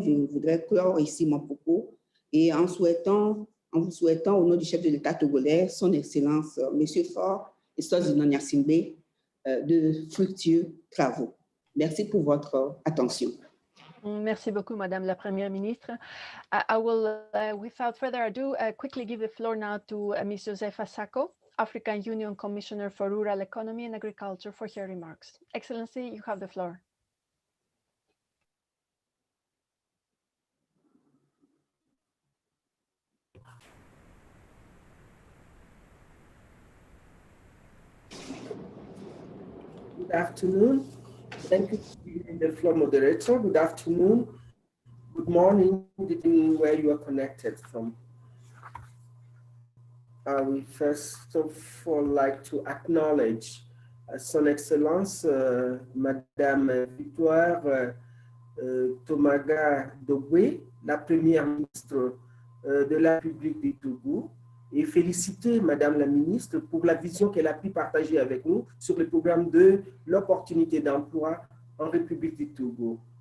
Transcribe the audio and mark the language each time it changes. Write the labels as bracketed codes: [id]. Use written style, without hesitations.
[fr] Je voudrais clore ici mon propos et en vous souhaitant au nom du chef de l'État togolais, son Excellence M. Faure et Sozino Nyasingbe, de fructueux travaux. Merci pour votre attention. Merci beaucoup, Madame la Première ministre. [en] I will, without further ado, quickly give the floor now to Ms. Josefa Sacco, African Union Commissioner for Rural Economy and Agriculture, for her remarks. Excellency, you have the floor. Good afternoon. Thank you for giving the floor, moderator. Good afternoon. Good morning, depending where you are connected from. I will first of all like to acknowledge [fr] Son Excellence, Madame Victoire Tomaga Dogwe, la Première ministre de la République du Togo, et féliciter Madame la ministre pour la vision qu'elle a pu partager avec nous sur le programme de l'opportunité d'emploi en République du Togo.